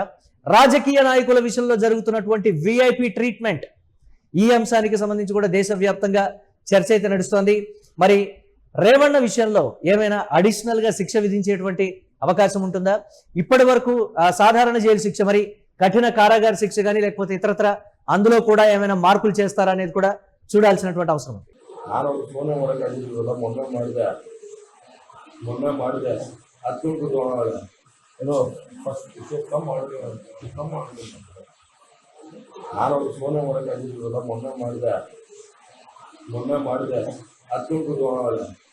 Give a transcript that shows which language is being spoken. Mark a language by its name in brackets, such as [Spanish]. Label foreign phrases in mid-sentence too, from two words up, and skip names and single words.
[Telugu] రాజకీయ నాయకుల విషయంలో జరుగుతున్నటువంటి [English] VIP treatment, [Telugu] ఈ అంశానికి సంబంధించి కూడా దేశవ్యాప్తంగా చర్చ అయితే నడుస్తోంది. మరి రేవಣ್ణ విషయంలో ఏమైనా అడిషనల్ గా శిక్ష విధించేటువంటి అవకాశం ఉంటుందా? ఇప్పటి వరకు సాధారణ జైలు శిక్ష, మరి కఠిన కారాగార శిక్ష కానీ లేకపోతే ఇతరత్ర అందులో కూడా ఏమైనా మార్పులు చేస్తారా అనేది కూడా చూడాల్సినటువంటి అవసరం ఉంది. [Kannada] ನಾನು ಫೋನ್ ಹೊರಗೆ ಅಡಿಸಿಲ್ಲ, ಮೊನ್ನೆ ಮಾಡಿದೆ ಹತ್ತು ಏನೋ [English] first come [Kannada] ಮಾಡಿದೆ ನಾನು ಫೋನ್ ಹೊರಗೆ ಅಡಿಸಿಲ್ಲ, ಮೊನ್ನೆ ಮಾಡಿದೆ ಹತ್ತು